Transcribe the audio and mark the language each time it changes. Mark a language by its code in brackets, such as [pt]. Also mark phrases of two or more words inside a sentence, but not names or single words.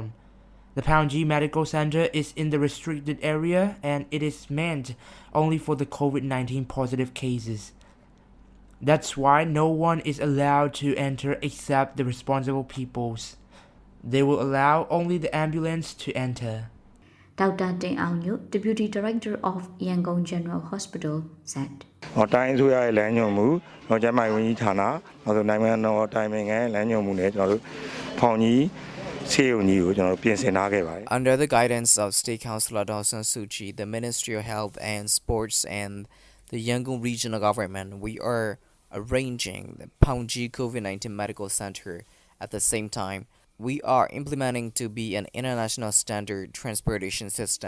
[en] The Paungji Medical Center is in the restricted area and it is meant only for the COVID-19 positive cases. That's why no one is allowed to enter except the responsible peoples. They will allow only the ambulance to enter. Dr. Deng Aunyo, Deputy Director of Yangon General Hospital, said. [my] တိုင်းဆိုရရဲ့လမ်းညွှန်မှုကျန်းမာရေးဝန်ကြီးဌာနနောက်ဆိုနိုင်ငံတော်တိုင်ပင်ခံလမ်းညွှန်မှုနဲ့ကျွန်တော်တို့ဖောင်ကြီးဆေးရုံကြီးကိုကျွန်တော်တို့ပြင်ဆင်ထားခဲ့ပါတယ် [en] Under the guidance of State Councillor Daw San Suu Kyi, the Ministry of Health and Sports and the Yangon Regional Government, we are arranging the Paungji COVID-19 Medical Center. At the same time, we are implementing to be an international standard transportation system.